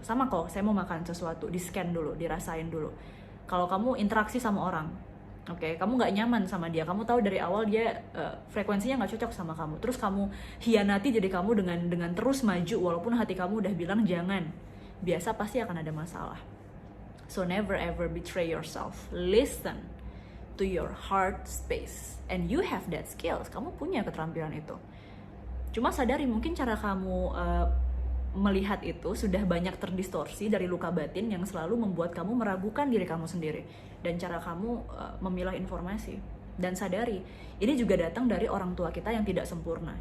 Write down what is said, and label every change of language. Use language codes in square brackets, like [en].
[id] Sama kalau saya mau makan sesuatu, di scan dulu, dirasain dulu. Kalau kamu interaksi sama orang, kamu nggak nyaman sama dia, kamu tahu dari awal dia frekuensinya nggak cocok sama kamu, terus kamu hianati jadi kamu dengan terus maju walaupun hati kamu udah bilang jangan, biasa pasti akan ada masalah. [en] So never ever betray yourself. Listen to your heart space. And you have that skills. [id] Kamu punya keterampilan itu. Cuma sadari mungkin cara kamu melihat itu sudah banyak terdistorsi dari luka batin yang selalu membuat kamu meragukan diri kamu sendiri. Dan cara kamu memilah informasi. Dan sadari, ini juga datang dari orang tua kita yang tidak sempurna.